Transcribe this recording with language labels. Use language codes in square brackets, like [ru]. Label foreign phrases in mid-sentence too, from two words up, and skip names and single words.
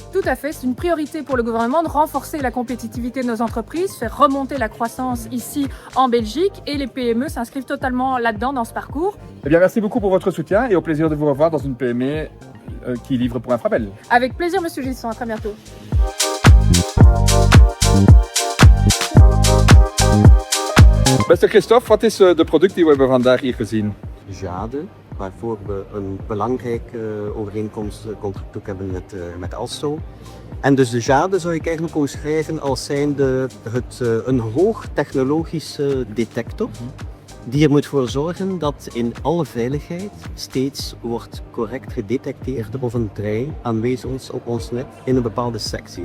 [fr] Tout à fait, c'est une priorité pour le gouvernement de renforcer la compétitivité de nos entreprises, faire remonter la croissance ici en Belgique et les PME s'inscrivent totalement là-dedans dans ce parcours. Eh bien merci beaucoup pour votre soutien et au plaisir de vous revoir dans une PME qui livre pour Infrabel. Avec plaisir Monsieur Gisson, à très bientôt. [nl] Beste Christophe, wat is de product die we hebben vandaag hier gezien? Jade, waarvoor we een belangrijke overeenkomst contract ook hebben met Alstom. En dus de Jade zou ik eigenlijk omschrijven als zijnde een hoogtechnologische detector die er moet voor zorgen dat in alle veiligheid steeds wordt correct gedetecteerd of een trein aanwezig is op ons net in een bepaalde sectie.